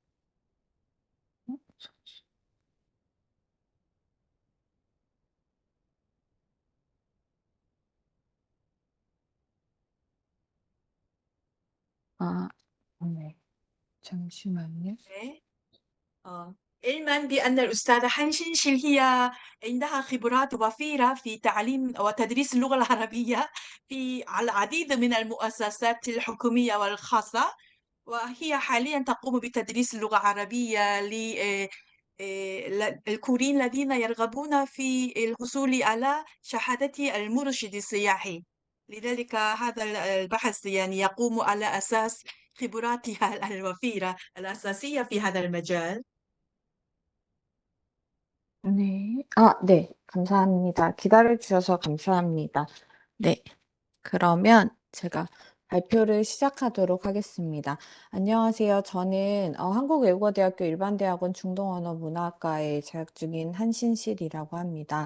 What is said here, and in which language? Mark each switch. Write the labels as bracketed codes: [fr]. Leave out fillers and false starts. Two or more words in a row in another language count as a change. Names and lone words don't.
[ko] 잠시. 아, 네, 잠시만요. 네. [ar] علما بأن الأستاذة حنشنشل هي عندها خبرات وفيرة في تعليم وتدريس اللغة العربية في العديد من المؤسسات الحكومية والخاصة، وهي حاليا تقوم بتدريس اللغة العربية للكوريين الذين يرغبون في الحصول على شهادة المرشد السياحي. لذلك هذا البحث يعني يقوم على أساس خبراتها الوفيرة الأساسية في هذا المجال. [ko] 네, 네, 감사합니다. 기다려주셔서 감사합니다. 네. 그러면 제가 발표를 시작하도록 하겠습니다. 안녕하세요. 저는 한국외국어대학교 일반대학원 중동언어문화학과에 재학 중인 한신실이라고 합니다.